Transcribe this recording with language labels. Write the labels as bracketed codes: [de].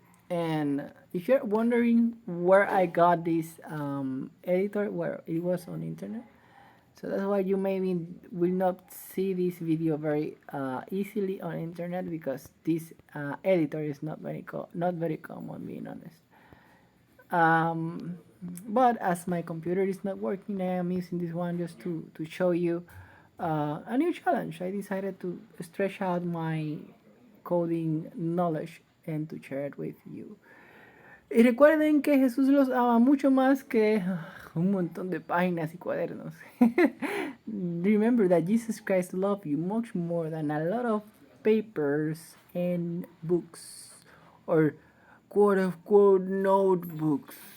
[en] And if you're wondering where I got this editor, where it was on internet, so that's why you maybe will not see this video very easily on internet, because this editor is not very common, being honest. But as my computer is not working, I am using this one just to show you a new challenge. I decided to stretch out my coding knowledge and to share it with you. [es] Y recuerden que Jesús los ama mucho más que un montón de páginas y cuadernos. [en] Remember that Jesus Christ loved you much more than a lot of papers and books, or quote unquote notebooks.